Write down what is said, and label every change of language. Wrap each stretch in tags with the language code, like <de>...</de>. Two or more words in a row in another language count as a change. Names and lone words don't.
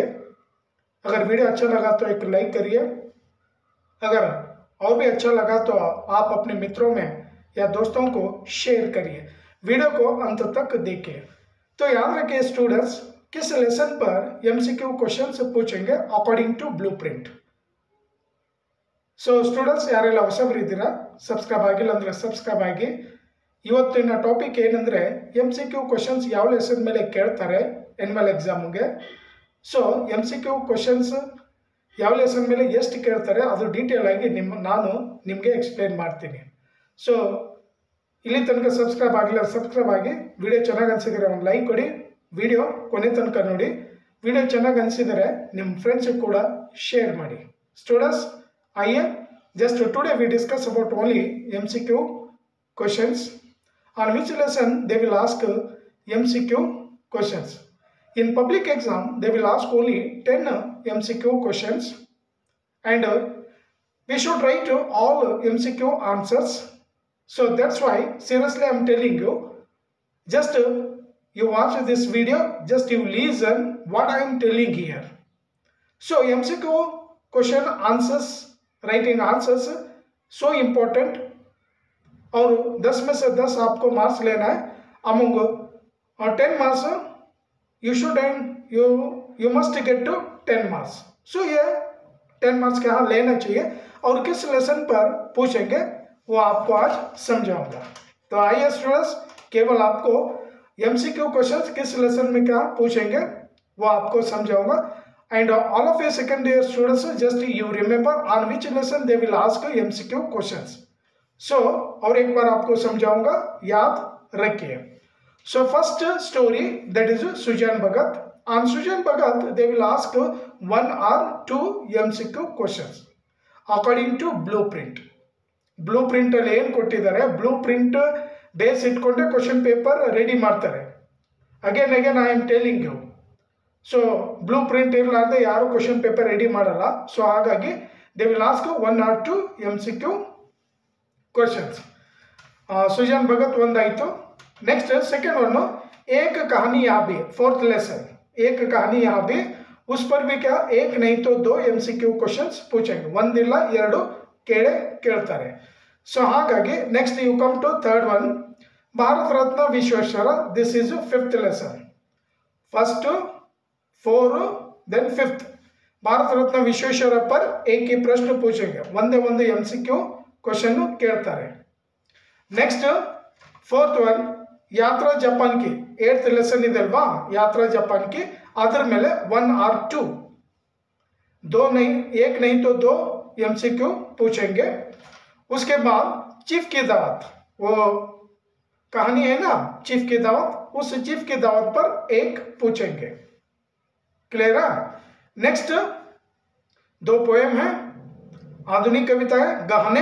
<hi>अगर वीडियो अच्छा लगा तो एक लाइक करिए। अगर और भी अच्छा लगा तो आप अपने मित्रों में या दोस्तों को शेयर करिए। वीडियो को अंत तक देखिए। तो याद रखिए स्टूडेंट्स, किस लेसन पर</hi> <en>MCQ questions</en> <hi>पूछेंगे</hi> <en>according to blueprint. so students,</en> <kn>ಯಾರೆಲ್ಲ ಹೊಸಬರಿದ್ದೀರಾ ಸಬ್ಸ್ಕ್ರೈಬ್ ಆಗಿಲ್ಲ ಅಂದರೆ ಸಬ್ಸ್ಕ್ರೈಬ್ ಆಗಿ. ಇವತ್ತಿನ ಟಾಪಿಕ್ ಏನಂದರೆ</kn> <en>MCQ questions</en> <kn>ಯಾವ ಲೆಸನ್ ಮೇಲೆ ಕೇಳ್ತಾರೆ</kn> <en>annual exam. so MCQ questions</en> <kn>ಯಾವ ಲೆಸನ್ ಮೇಲೆ ಎಷ್ಟು ಕೇಳ್ತಾರೆ ಅದು ಡೀಟೇಲ್ ಆಗಿ ನಾನು ನಿಮಗೆ ಎಕ್ಸ್ಪ್ಲೇನ್ ಮಾಡ್ತೀನಿ. ಸೊ ಇಲ್ಲಿ ತನಕ ಸಬ್ಸ್ಕ್ರೈಬ್ ಆಗಿಲ್ಲ ಸಬ್ಸ್ಕ್ರೈಬ್ ಆಗಿ. ವಿಡಿಯೋ ಚೆನ್ನಾಗಿ ಅನಿಸಿದರೆ ಒಂದು ಲೈಕ್ ಕೊಡಿ, ವಿಡಿಯೋ ಕೊನೆ ತನಕ ನೋಡಿ. ವಿಡಿಯೋ ಚೆನ್ನಾಗಿ ಅನಿಸಿದರೆ ನಿಮ್ಮ ಫ್ರೆಂಡ್ಸಿಗೆ ಕೂಡ ಶೇರ್ ಮಾಡಿ. ಸ್ಟೂಡೆಂಟ್ಸ್,</kn> <en>आइए just today we discuss about only MCQ questions. On which lesson they will ask MCQ questions. In public exam they will ask only 10 MCQ questions and we should write all MCQ answers. So that's why seriously I am telling you, just you watch this video, just you listen what I am telling here. So MCQ question answers, writing answers so important</en> <hi>और 10 में से 10 आपको मार्क्स लेना है</hi> <en>among 10 marks you should and you must get to 10 marks.</en> <hi>सो ये 10 मार्क्स के यहाँ लेना चाहिए और किस लेसन पर पूछेंगे वो आपको आज समझाऊंगा. तो आइए स्टूडेंट्स, केवल आपको</hi> <en>MCQ questions</en> <hi>किस लेसन में क्या पूछेंगे वो आपको समझाऊंगा.</hi> <en>And all of your second year students, just you remember on which lesson they will ask MCQ questions.</en> <hi>So और एक बार आपको समझाऊंगा, याद रखिए.</hi> <en>So first story, that is सुजान भगत. On सुजान भगत they will ask 1 or 2 MCQ questions according to blueprint.</en> <kn>Blueprint ಅಲ್ಲಿ ಏನು ಕೊಟ್ಟಿದ್ದಾರೆ,</kn> <en>blueprint base</en> <kn>ಇಟ್ಕೊಂಡೆ</kn> <en>question paper</en> <kn>ರೆಡಿ ಮಾಡ್ತಾರೆ.</kn> <en>again I am telling you. so blue print</en> <kn>ಇರಲಾರ್ದೆ ಯಾರು</kn> <en>question paper</en> <kn>ರೆಡಿ ಮಾಡಲ್ಲ.</kn> <en>so ಹಾಗಾಗಿ they will ask 1 or 2 MCQ questions.</en> <kn>सुजान भगत ಒಂದಾಯಿತು.</kn> <en>next second one,</en> <hi>एक कहानी यहाँ भी,</hi> <en>fourth lesson,</en> <hi>एक कहानी यहाँ भी, उस पर भी क्या एक नहीं तो 2</hi> <en>MCQ questions</en> <hi>पूछेंगे.</hi> <kn>ಒಂದಿಲ್ಲ ಎರಡು ಕೇಳ್ತಾರೆ.</kn> <en>so ಹಾಗಾಗಿ next you come to third one, ಭಾರತ ರತ್ನ ವಿಶ್ವೇಶ್ವರ. this is 5th lesson. first 4 then 5th.</en> <hi>भारत रत्न विश्वेश्वर पर एक ही प्रश्न पूछेंगे,</hi> <kn>ಒಂದೇ ಒಂದು</kn> <en>MCQ question</en> <kn>ಕೇಳ್ತಾರೆ.</kn> <en>next 4th one, यात्रा जापान की 8th lesson</en> <kn>ಇದೆ ಅಲ್ವಾ,</kn> <en>यात्रा जापान की,</en> <kn>ಅದರ ಮೇಲೆ</kn> <hi>1 or 2, 2 नहीं, एक नहीं तो 2 MCQ पूछेंगे. उसके बाद चीफ की दावत, वो कहानी है ना चीफ की दावत, उस चीफ की दावत पर एक पूछेंगे. क्लियर है. नेक्स्ट 2 पोएम है, आधुनिक कविता है गहने.</hi>